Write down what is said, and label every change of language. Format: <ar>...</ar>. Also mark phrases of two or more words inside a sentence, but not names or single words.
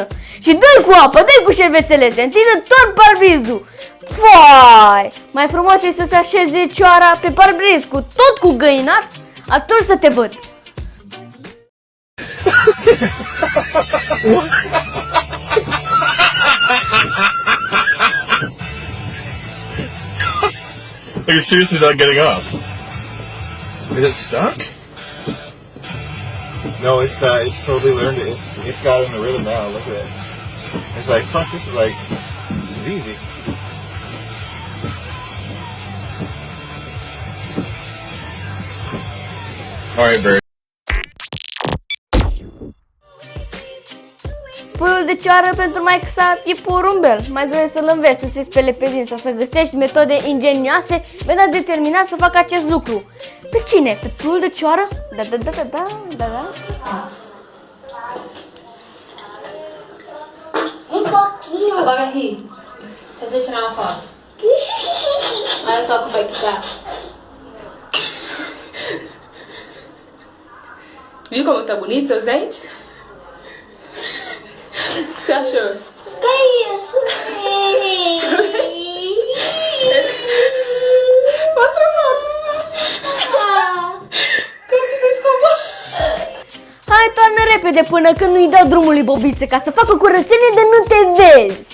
<ro>Și dă-i cu apă, dă-i cu șervețele, se întinde tot parbrizul. Fai! Mai frumos e să se așeze cioara pe parbriz cu tot cu găinați, atunci să te văd.</ro> <en>Are you seriously not getting off? Is it stuck? No, it's totally learned it. It's got in the rhythm now. Look at it. It's like, fuck, this is easy. Alright, Barry.</en> <ro>Puiul de cioară pentru maică sa e porumbel. Mai greu să-l înveți să se spele pe dinți sau să găsești metode ingenioase pentru a determina să facă acest lucru. Pe cine? Pe puiul de cioară? Da.</ro> <pt>Um pouquinho. Agora ri. Se a gente tirar uma foto. Olha só como vai ficar. Viu como tá bonito seus dentes? O que você achou? Que isso? Mostra a foto. Como você desculpa?</pt> <ro>Hai, toarnă repede până când nu-i dau drumul lui Bobițe ca să facă curățenie de nu te vezi.</ro>